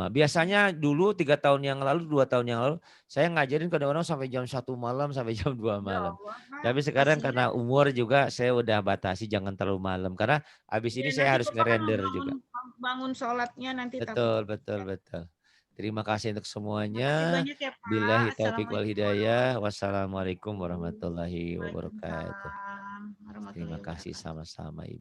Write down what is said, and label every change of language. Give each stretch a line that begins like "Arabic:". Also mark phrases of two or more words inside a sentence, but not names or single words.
Indonesian: Biasanya dulu 3 tahun yang lalu, 2 tahun yang lalu, saya ngajarin kadang-kadang sampai jam 1 malam, sampai jam 2 Ya malam. Allah, Pak, Tapi sekarang kasihan. karena umur juga saya udah batasi jangan terlalu malam. Karena habis Ya ini saya nanti harus Bapak kan ngerender bangun juga. bangun sholatnya nanti takut. Betul, betul, betul. Terima kasih untuk Terima kasih semuanya. banyak ya Pak.
Arabic: بالله التوفيق و السلام عليكم hidayah. warahmatullahi Wassalamualaikum wabarakatuh. ورحمة الله وبركاته. Waalaikumsalam
Indonesian: Terima
Arabic: warahmatullahi
Indonesian: kasih
Arabic: wabarakatuh.
Indonesian: sama-sama. Ibu.